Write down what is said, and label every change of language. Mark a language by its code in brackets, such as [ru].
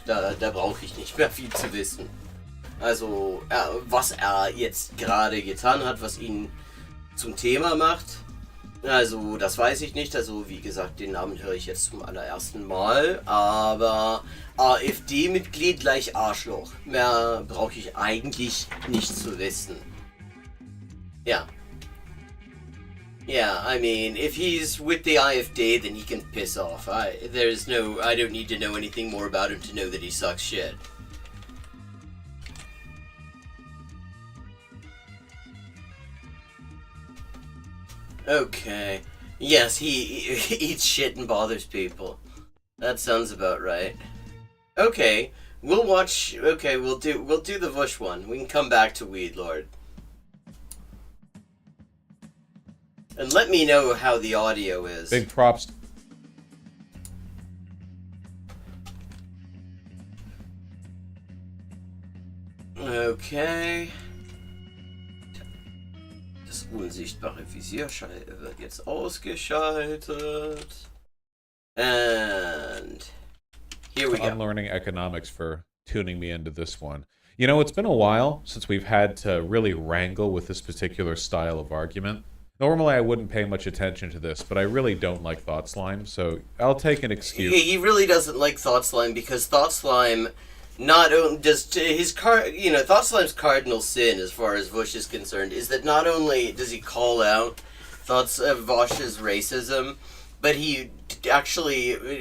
[de] Da brauche ich nicht mehr viel zu wissen. Also, was er jetzt gerade getan hat, was ihn zum Thema macht, also das weiß ich nicht. Also wie gesagt, den Namen höre ich jetzt zum allerersten Mal. Aber AfD-Mitglied gleich Arschloch. Mehr brauche ich eigentlich nicht zu wissen. Ja. [en] Yeah, I mean, if he's with the AfD, then he can piss off. I don't need to know anything more about him to know that he sucks shit. Okay. Yes, he eats shit and bothers people. That sounds about right. Okay, we'll watch. Okay, we'll do the Vush one. We can come back to Weedlord. And let me know how the audio is. Big props. Okay. [de] Das unsichtbare Visier wird jetzt ausgeschaltet. [en] And here we go. Unlearning economics for tuning me into this one. You know, it's been a while since we've had to really wrangle with this particular style of argument. Normally, I wouldn't pay much attention to this, but I really don't like Thought Slime, so I'll take an excuse. He really doesn't like Thought Slime because Thought Slime not only does Thought Slime's cardinal sin, as far as Vush is concerned, is that not only does he call out Vosh's racism, but he actually